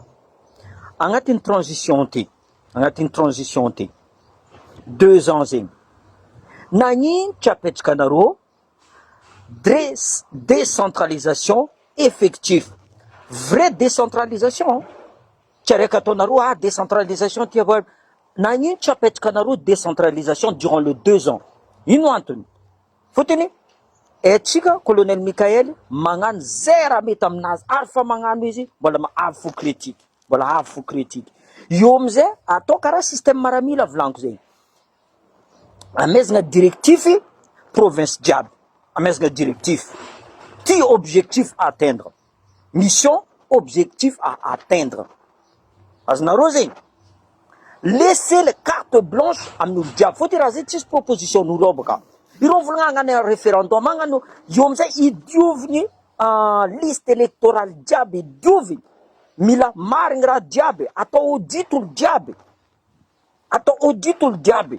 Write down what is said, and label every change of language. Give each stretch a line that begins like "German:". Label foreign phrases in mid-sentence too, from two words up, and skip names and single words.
Malagasy: Agnatin'ny transition ty,
French: 2 ans
Malagasy: zegny. Nagnino apetraka anareo
French: décentralisation effective. Vraie décentralisation.
Malagasy: Tsy araiky ataonareo décentralisation ty avao. Nagnino apetraka anareo
French: décentralisation durant le 2 ans.
Malagasy: Ino antony? Fotony atsika colonel Mikael magnano zay raha mety aminazy ary fa magnano izy mbola avy fo critique. Mbola avy fo critique. Io amizay atao karaha système maramila volaniko zegny. Amezagna
French: directif province
Malagasy: jiaby. Amezagna directif. Ty
French: objectif à atteindre. Mission, objectif à atteindre.
Malagasy: Azonareo zegny.
French: Laissez le carte blanche
Malagasy: amin'olo jiaby. Faut raha zay tsisy proposition n'olo baka. Ireo volagna agnano référendum agnano io amizay idiovigny
French: liste électorale
Malagasy: jiaby idiovigny. Mila marigny raha jiaby, atao audit olo jiaby. Atao audit olo jiaby.